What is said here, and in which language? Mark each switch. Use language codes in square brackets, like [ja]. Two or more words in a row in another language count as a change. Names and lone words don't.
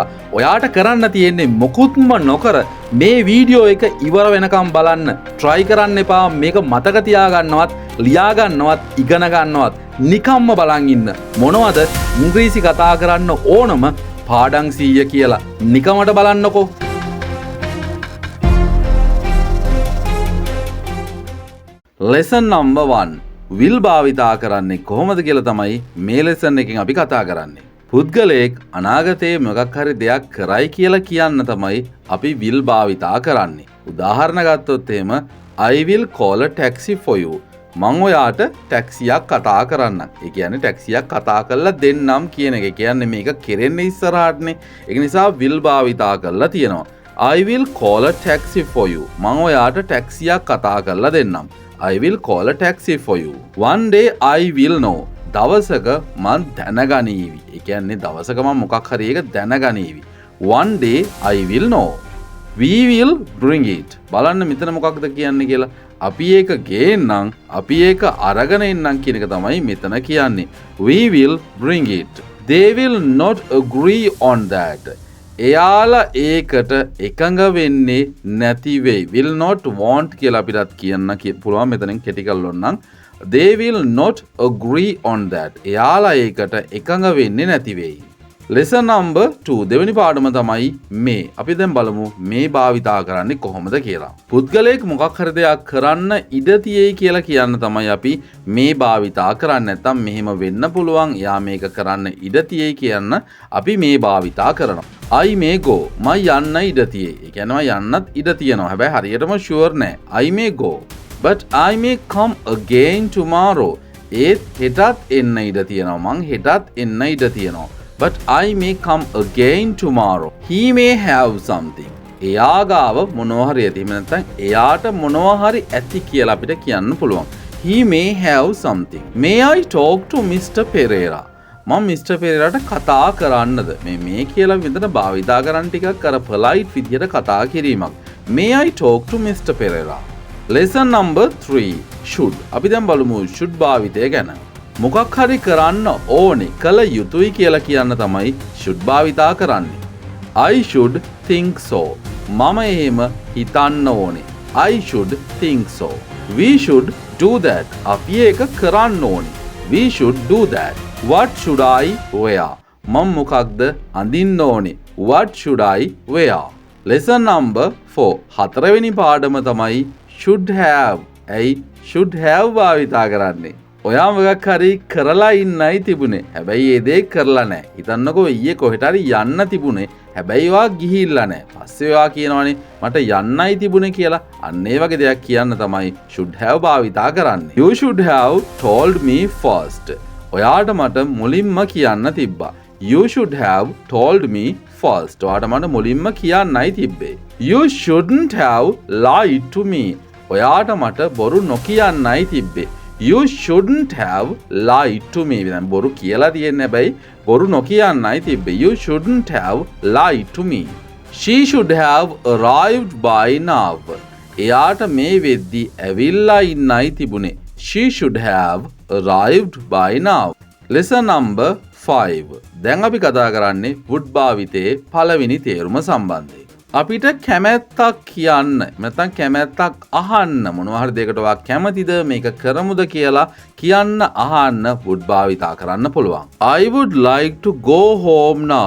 [si] ඔයාට කරන්න තියෙන්නේ මොකුත්ම නොකර මේ වීඩියෝ එක ඉවර වෙනකම් බලන්න. try කරන්න එපා මේක මතක තියාගන්නවත්, ලියා ගන්නවත්, ඉගෙන ගන්නවත්. නිකම්ම බලන් ඉන්න. මොනවද ඉංග්‍රීසි කතා කරන්න ඕනම පාඩම් 100 කියලා නිකමට බලන්නකෝ. [en] lesson number 1 will [si] භාවිතා කරන්නේ කොහොමද කියලා තමයි මේ lesson එකෙන් අපි කතා කරන්නේ. පුද්ගලයෙක් අනාගතයේ මොකක් හරි දෙයක් කරයි කියලා කියන්න තමයි අපි will භාවිතා කරන්නේ. උදාහරණ ගත්තොත් එහෙම [en] I will call a taxi for you. [si] මං ඔයාට ටැක්සියක් කතා කරන්න. ඒ කියන්නේ ටැක්සියක් කතා කරලා දෙන්නම් කියන එක. කියන්නේ මේක කෙරෙන්නේ ඉස්සරහටනේ. ඒක නිසා will භාවිතා කරලා තියෙනවා. [en] I will call a taxi for you. [si] මං ඔයාට ටැක්සියක් කතා කරලා දෙන්නම්. [en] I will call a taxi for you. One day I will know. [si] දවසක මං දැනගනීවි. ඒ කියන්නේ දවසක මං මොකක් හරි එක දැනගනීවි. [en] One day I will know. We will bring it. [si] බලන්න මෙතන මොකක්ද කියන්නේ කියලා. අපි ඒක ගේන්නම්, අපි ඒක අරගෙන එන්නම් කියන එක තමයි මෙතන කියන්නේ. [en] We will bring it. They will not agree on that. [si] එයාලා ඒකට එකඟ වෙන්නේ නැති වෙයි. [en] Will not want [si] කියලා අපිටත් කියන්න පුළුවන් මෙතනින් කෙටි කරලොන්නම්. [en] They will not agree on that. [si] එයාලා ඒකට එකඟ වෙන්නේ නැති වෙයි. [en] lesson number 2 [si] දෙවෙනි පාඩම තමයි මේ. අපි දැන් බලමු මේ භාවිතා කරන්නේ කොහොමද කියලා. පුද්ගලයෙක් මොකක් හරි දෙයක් කරන්න ඉඩ තියෙයි කියලා කියන්න තමයි අපි මේ භාවිතා කරන්නේ. නැත්නම් මෙහෙම වෙන්න පුළුවන්, යා මේක කරන්න ඉඩ තියෙයි කියන්න අපි මේ භාවිතා කරනවා. [en] I may go. [si] මම යන්න ඉඩ තියෙයි. ඒ කියන්නේ මම යන්නත් ඉඩ තියෙනවා. හැබැයි හරියටම sure නෑ. [en] I may go. But I may come again tomorrow. [si] ඒත් හෙටත් එන්න ඉඩ තියෙනවා. මං හෙටත් එන්න ඉඩ තියෙනවා. [en] But I may come again tomorrow. He may have something. [si] එයා ගාව මොනවා හරි ඇති. එහෙම නැත්නම් එයාට මොනවා හරි ඇති කියලා අපිට කියන්න පුළුවන්. [en] He may have something. May I talk to Mr. [si] Pereira? මම Mr. Pereiraට කතා කරන්නද? මේ කියලා විතර භාවිතා කරන්න ටිකක් අර polite විදියට කතා කිරීමක්. [en] May I talk to Mr. Pereira? Lesson number 3 should. [si] අපි දැන් බලමු should භාවිතය ගැන. මොකක් හරි කරන්න ඕනේ, කළ යුතුයි කියලා කියන්න තමයි should භාවිතා කරන්නේ. [en] I should think so. [si] මම එහෙම හිතන්න ඕනේ. [en] I should think so. We should do that. [si] අපි ඒක කරන්න ඕනේ. [en] We should do that. What should I wear? [si] මම මොකක්ද අඳින්න ඕනේ. [en] What should I wear? lesson number 4 [si] හතරවෙනි පාඩම තමයි [en] should have. [si] ඇයි [en] should have [si] භාවිතා කරන්නේ? ඔයා මොකක් හරි කරලා ඉන්නයි තිබුණේ. හැබැයි ඒ දේ කරලා නැහැ. හිතන්නකෝ ඊයේ කොහෙට හරි යන්න තිබුණේ. හැබැයි ඔයා ගිහිල්ලා නැහැ. පස්සේ ඔයා කියනවනේ මට යන්නයි තිබුණේ කියලා. අන්න ඒ වගේ දෙයක් කියන්න තමයි [en] should have [si] භාවිතා කරන්නේ. [en] You should have told me first. [si] ඔයාට මට මුලින්ම කියන්න තිබ්බා. [en] You should have told me first. [si] ඔයාට මට මුලින්ම කියන්නයි තිබ්බේ. [en] You shouldn't have lied to me. [si] ඔයාට මට බොරු නොකියන්නයි තිබ්බේ. [en] You shouldn't have lied to me. [si] දැන් බොරු කියලා තියෙන්නේ හැබැයි බොරු නොකියන්නයි තිබ්බේ. [en] You shouldn't have lied to me. She should have arrived by now. [si] එයාට මේ වෙද්දි ඇවිල්ලා ඉන්නයි තිබුණේ. [en] She should have arrived by now. lesson number 5. [si] දැන් අපි කතා කරන්නේ would භාවිතයේ පළවෙනි තේරුම සම්බන්ධයෙන්. අපිට කැමැත්තක් කියන්න නැත්නම් කැමැත්තක් අහන්න මොනවා හරි දෙයකට ඔයා කැමතිද මේක කරමුද කියලා කියන්න අහන්න would භාවිතා කරන්න පුළුවන්. [en] I would like to go home now.